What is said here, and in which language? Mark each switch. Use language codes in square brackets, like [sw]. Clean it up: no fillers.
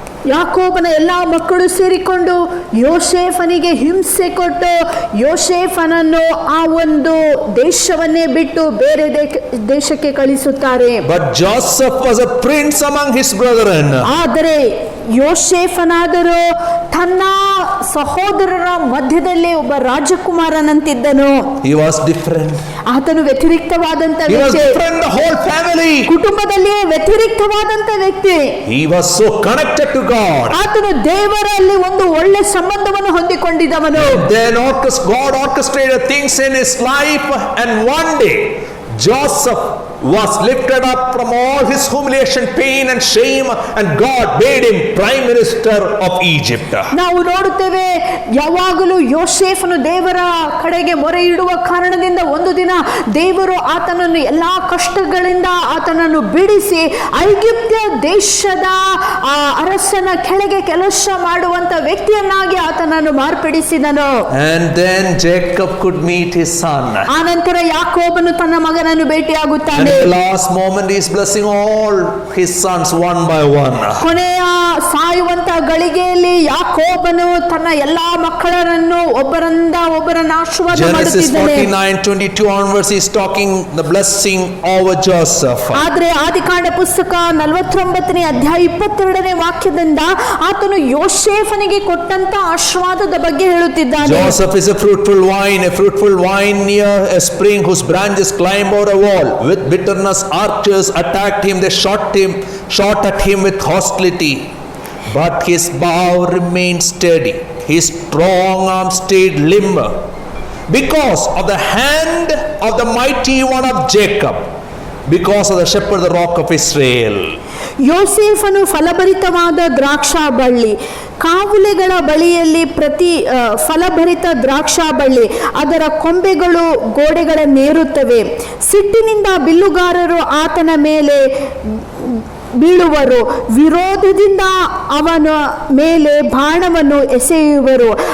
[kn] ಯಾಕೋಬನ ಎಲ್ಲಾ ಮಕ್ಕಳು ಸೇರಿಕೊಂಡು ಯೋಸೇಫನಿಗೆ ಹಿಂಸೆ ಕೊಟ್ಟು ಯೋಸೇಫನನ್ನು ಆ ಒಂದು ದೇಶವನ್ನೇ ಬಿಟ್ಟು ಬೇರೆ ದೇಶಕ್ಕೆ ಕಳಿಸುತ್ತಾರೆ. [en] But Joseph was a prince among his brethren. [kn] ಆದರೆ ಯೋಸೇಫನಾದರೂ ತನ್ನ ಸಹೋದರರ ಮಧ್ಯದಲ್ಲಿ ಒಬ್ಬ ರಾಜಕುಮಾರನಂತಿದ್ದನು. [en] He was different. [kn] ಆತನು ವ್ಯತಿರಿಕ್ತವಾದಂತ [en] He was [kn] ವ್ಯಕ್ತಿ. [en] different the whole family. [kn] ಕುಟುಂಬದಲ್ಲಿಯೇ ವ್ಯತಿರಿಕ್ತವಾದಂತ ವ್ಯಕ್ತಿ. [en] He was so connected to God. [kn] ಆತನು ದೇವರಲ್ಲಿ ಒಂದು ಒಳ್ಳೆ ಸಂಬಂಧವನ್ನು ಹೊಂದಿಕೊಂಡಿದ್ದವನು. [en] Then God orchestrated things in his life, and one day Joseph was lifted up from all his humiliation, pain and shame, and God made him prime minister of Egypt. [kn] ನಾವು ನೋಡುತ್ತೇವೆ ಯಾವಾಗಲೂ ಯೋಸೇಫನು ದೇವರ ಕಡೆಗೆ ಮೊರೆ ಇಡುವ ಕಾರಣದಿಂದ ಒಂದು ದಿನ ದೇವರು ಆತನನ್ನು ಎಲ್ಲಾ ಕಷ್ಟಗಳಿಂದ ಆತನನ್ನು ಬಿಡಿಸಿ ಐಗುಪ್ತ ದೇಶದ ಅರಸನ ಕೆಳಗೆ ಕೆಲಸ ಮಾಡುವಂತ ವ್ಯಕ್ತಿಯನ್ನಾಗಿ ಆತನನ್ನು ಮಾರ್ಪಡಿಸಿದನು. [en] And then Jacob could meet his son. [kn] ಆನಂತರ ಯಾಕೋಬನು ತನ್ನ ಮಗನನ್ನು ಭೇಟಿಯಾಗುತ್ತಾನೆ. [en] And at the last moment he is blessing all his sons one by one. [kn] ಕೊನೆಯ ಸಾಯುವಂತ ಗಳಿಗೆಯಲ್ಲಿ ಯಾಕೋಬನು ತನ್ನ ಎಲ್ಲಾ ಮಕ್ಕಳನ್ನು ಒಬ್ಬರನ್ನ ಆಶೀರ್ವಾದ [en] Genesis [kn] ಮಾಡುತ್ತಿದ್ದಾನೆ. [en] 49:22 onwards he is talking the blessing over Joseph. [kn] ಆದ್ರೆ ಆದಿಕಾಂಡ ಪುಸ್ತಕ 49ನೇ ಅಧ್ಯಾಯ 22ನೇ ವಾಕ್ಯದಿಂದ ಆತನು ಯೋಸೇಫನಿಗೆ ಕೊಟ್ಟಂತ ಆಶೀರ್ವಾದದ ಬಗ್ಗೆ ಹೇಳುತ್ತಿದ್ದಾನೆ. [en] Joseph is a fruitful vine near a spring whose branches climb over a wall. With bitterness archers attacked him, they shot at him with hostility. But his bow remained steady, his strong arm stayed limber. Because of the hand of the mighty one of Jacob, because of the shepherd, the rock of Israel. [kn] ಯೋಸೇಫನು ಫಲಭರಿತವಾದ ದ್ರಾಕ್ಷಾ ಬಳ್ಳಿ, ಕಾವುಲೆಗಳ ಬಳಿಯಲ್ಲಿ ಫಲಭರಿತ ದ್ರಾಕ್ಷಾ ಬಳ್ಳಿ, ಅದರ ಕೊಂಬೆಗಳು ಗೋಡೆಗಳನ್ನೇರುತ್ತವೆ. ಸಿಟ್ಟಿನಿಂದ ಬಿಲ್ಲುಗಾರರು ಆತನ ಮೇಲೆ ಬೀಳುವರು, ವಿರೋಧದಿಂದ ಅವನ ಮೇಲೆ ಬಾಣವನ್ನು ಎಸೆಯುವರು.